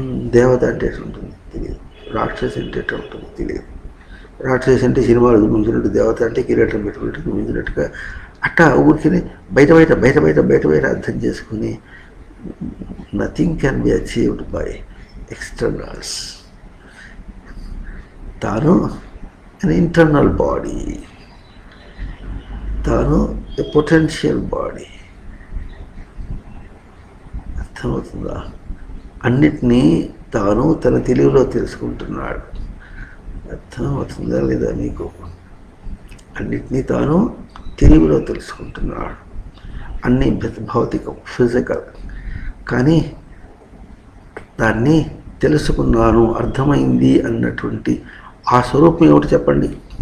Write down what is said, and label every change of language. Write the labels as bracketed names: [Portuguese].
[Telugu] దేవత అంటే ఎట్లా ఉంటుంది? తెలియదు. రాక్షస అంటే ఎట్లా ఉంటుంది? తెలియదు. రాక్షస అంటే సినిమాలు మించినట్టు, దేవత అంటే కిరీటం పెట్టుకున్నట్టు మించినట్టుగా అట్టా ఊరికి బయట బయట బయట బయట బయట బయట అర్థం చేసుకుని [English] Nothing can be achieved by externals. తాను an internal body, తాను a potential body. [Telugu] అర్థమవుతుందా? అన్నిటినీ తాను తన తెలివిలో తెలుసుకుంటున్నాడు. అర్థమవుతుందా లేదా మీకు? అన్నిటినీ తాను తెలివిలో తెలుసుకుంటున్నాడు. అన్నీ భౌతికం, ఫిజికల్. కానీ దాన్ని తెలుసుకున్నాను, అర్థమైంది అన్నటువంటి ఆ స్వరూపం ఏమిటి చెప్పండి?